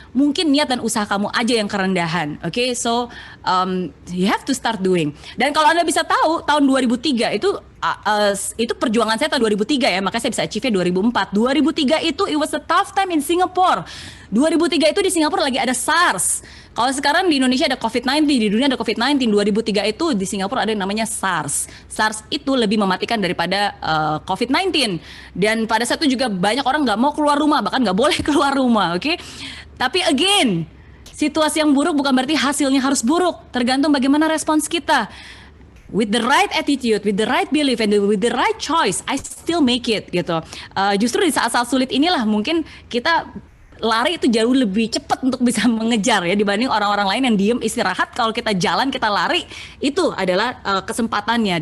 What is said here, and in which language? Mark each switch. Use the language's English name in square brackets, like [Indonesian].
[Indonesian] Mungkin niat dan usaha kamu aja yang kerendahan. [English] Oke, so you have to start doing. [Indonesian] Dan kalau Anda bisa tahu tahun 2003 itu perjuangan saya tahun 2003 ya, makanya saya bisa achieve-nya 2004. 2003 itu [English] it was a tough time in Singapore. [Indonesian] 2003 itu di Singapura lagi ada SARS. Kalau sekarang di Indonesia ada COVID-19, di dunia ada COVID-19. 2003 itu di Singapura ada yang namanya SARS. SARS itu lebih mematikan daripada COVID-19. Dan pada saat itu juga banyak orang nggak mau keluar rumah, bahkan nggak boleh keluar rumah, oke? Tapi again, situasi yang buruk bukan berarti hasilnya harus buruk. Tergantung bagaimana respons kita. [English] With the right attitude, with the right belief, and with the right choice, I still make it gitu. [Indonesian] Justru di saat-saat sulit inilah mungkin kita lari itu jauh lebih cepat untuk bisa mengejar ya dibanding orang-orang lain yang diem istirahat. Kalau kita jalan, kita lari, itu adalah kesempatannya.